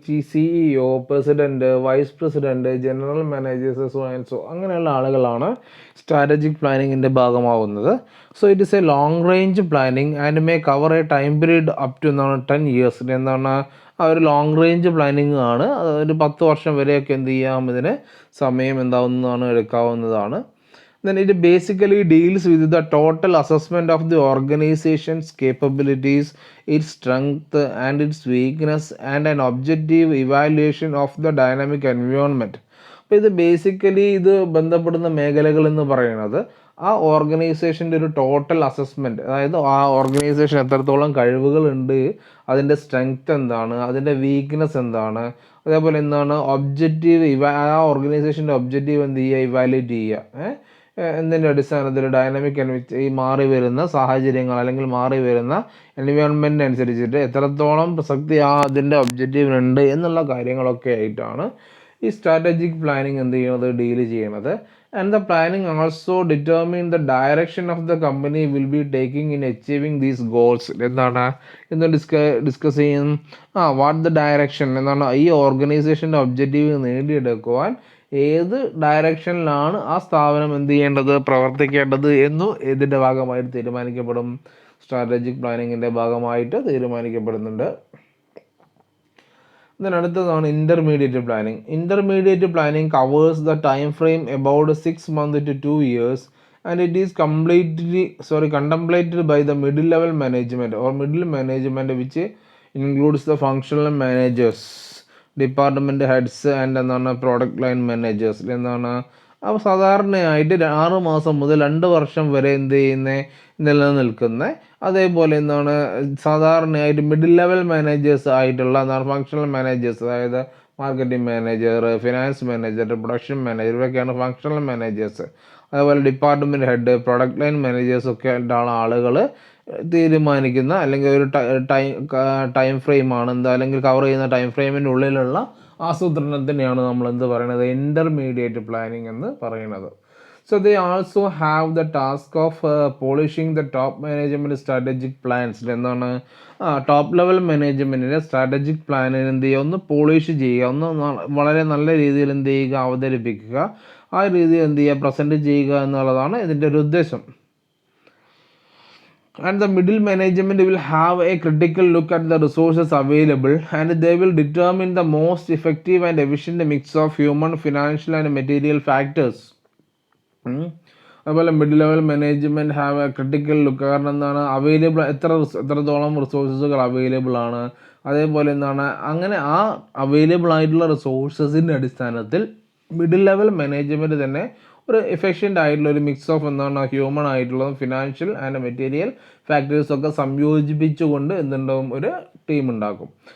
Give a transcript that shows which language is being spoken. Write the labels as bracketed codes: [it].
[ml] CEO, president, vice president, general managers, so and so അങ്ങനെയുള്ള ആളുകളാണ് strategic പ്ലാനിങ്ങിൻ്റെ ഭാഗമാവുന്നത്. [en] So it is a long range planning and may cover a time period up to 10 years. [ml] എന്താണ്, ആ ഒരു long range planning ആണ്. ഒരു 10 വർഷം വരെയൊക്കെ എന്ത് ചെയ്യാം, ഇതിന് സമയം എന്താവുന്നതാണ്, എടുക്കാവുന്നതാണ്. [en] Then it basically deals with the total assessment of the organization's capabilities, its strength and its weakness, and an objective evaluation of the dynamic environment. [ml] അപ്പോൾ ഇത് ബേസിക്കലി ഇത് ബന്ധപ്പെടുന്ന മേഖലകൾ എന്ന് പറയുന്നത് ആ ഓർഗനൈസേഷൻ്റെ ഒരു ടോട്ടൽ അസസ്മെൻറ്റ്, അതായത് ആ ഓർഗനൈസേഷൻ എത്രത്തോളം കഴിവുകളുണ്ട്, അതിൻ്റെ സ്ട്രെങ്ത് എന്താണ്, അതിൻ്റെ വീക്ക്നെസ് എന്താണ്, അതേപോലെ എന്താണ് ഒബ്ജക്റ്റീവ്, ആ ഓർഗനൈസേഷൻ്റെ ഒബ്ജക്റ്റീവ് എന്ത് ചെയ്യുക, ഇവാലുവേറ്റ് ചെയ്യുക. എന്തിൻ്റെ അടിസ്ഥാനത്തിൽ, ഡൈനാമിക് ഈ മാറി വരുന്ന സാഹചര്യങ്ങൾ അല്ലെങ്കിൽ മാറി വരുന്ന എൻവയോൺമെൻറ്റ് അനുസരിച്ചിട്ട് എത്രത്തോളം പ്രസക്തി അതിൻ്റെ ഒബ്ജക്റ്റീവിനുണ്ട് എന്നുള്ള കാര്യങ്ങളൊക്കെ ആയിട്ടാണ് ഈ സ്ട്രാറ്റജിക് പ്ലാനിങ് എന്ത് ചെയ്യുന്നത്, ഡീൽ ചെയ്യുന്നത്. [en] And the planning also determine the direction of the company will be taking in achieving these goals. [ml] എന്താണ് ഇന്ന് ഡിസ്കസ് ചെയ്യും, [en] what the direction [ml] എന്നാണ്, ഈ ഓർഗനൈസേഷൻ്റെ ഒബ്ജക്റ്റീവ് നേടിയെടുക്കുവാൻ ഏത് ഡയറക്ഷനിലാണ് ആ സ്ഥാപനം എന്ത് ചെയ്യേണ്ടത്, പ്രവർത്തിക്കേണ്ടത് എന്നു ഇതിൻ്റെ ഭാഗമായിട്ട് തീരുമാനിക്കപ്പെടും, സ്ട്രാറ്റജിക് പ്ലാനിങ്ങിൻ്റെ ഭാഗമായിട്ട് തീരുമാനിക്കപ്പെടുന്നുണ്ട്. ഇതിനടുത്തതാണ് intermediate planning. [en] Intermediate planning covers the time frame about 6 months to 2 years and it is contemplated by the middle level management or middle management which includes the functional managers, department heads and എന്താണ് product line managers എന്താണ്. [ml] അപ്പോൾ സാധാരണയായിട്ട് 6 മാസം മുതൽ 2 വർഷം വരെ എന്ത് ചെയ്യുന്നത് നിലനിൽക്കുന്ന, അതേപോലെ എന്താണ് സാധാരണയായിട്ട് മിഡിൽ ലെവൽ മാനേജേഴ്സ് ആയിട്ടുള്ള എന്താണ് ഫങ്ഷണൽ മാനേജേഴ്സ്, അതായത് marketing manager, finance manager, production manager, ഇവയൊക്കെയാണ് ഫങ്ഷണൽ മാനേജേഴ്സ്. അതേപോലെ department head, product line managers ഒക്കെ ആയിട്ടാണ് ആളുകൾ തീരുമാനിക്കുന്ന, അല്ലെങ്കിൽ ഒരു ടൈം ഫ്രെയിമാണ് എന്താ, അല്ലെങ്കിൽ കവർ ചെയ്യുന്ന ടൈം ഫ്രെയിമിൻ്റെ ഉള്ളിലുള്ള ആസൂത്രണത്തിനെയാണ് നമ്മൾ എന്ത് പറയുന്നത്, ഇൻ്റർമീഡിയറ്റ് പ്ലാനിങ് എന്ന് പറയുന്നത്. [en] So they also have the task of polishing the top management strategic plans. [ml] എന്താണ് ടോപ്പ് ലെവൽ മാനേജ്മെൻറ്റിൻ്റെ സ്ട്രാറ്റജിക് പ്ലാനിന് എന്ത് ചെയ്യുക, ഒന്ന് പോളിഷ് ചെയ്യുക, ഒന്ന് വളരെ നല്ല രീതിയിൽ എന്ത് ചെയ്യുക, അവതരിപ്പിക്കുക, ആ രീതിയിൽ എന്ത് ചെയ്യുക, പ്രസൻറ്റ് ചെയ്യുക എന്നുള്ളതാണ് ഇതിൻ്റെ ഒരു ഉദ്ദേശം. [en] And the middle management will have a critical look at the resources available, and they will determine the most effective and efficient mix of human, financial and material factors. [ml] അതുപോലെ [en] Middle level management have a critical look. [ml] കാരണം എന്താണ്, എത്രത്തോളം റിസോഴ്സസുകൾ available ആണ്, അതേപോലെ എന്താണ് അങ്ങനെ ആ available ആയിട്ടുള്ള റിസോഴ്സസിൻ്റെ അടിസ്ഥാനത്തിൽ മിഡിൽ ലെവൽ മാനേജ്മെൻറ്റ് തന്നെ ഒരു എഫിഷ്യൻ്റ് ആയിട്ടുള്ള ഒരു മിക്സ് ഓഫ് എന്താണ് ഹ്യൂമൻ ആയിട്ടുള്ളതും ഫിനാൻഷ്യൽ ആൻഡ് മെറ്റീരിയൽ ഫാക്ടേഴ്സൊക്കെ സംയോജിപ്പിച്ചുകൊണ്ട് എന്തുണ്ടാവും, ഒരു ടീം ഉണ്ടാക്കും.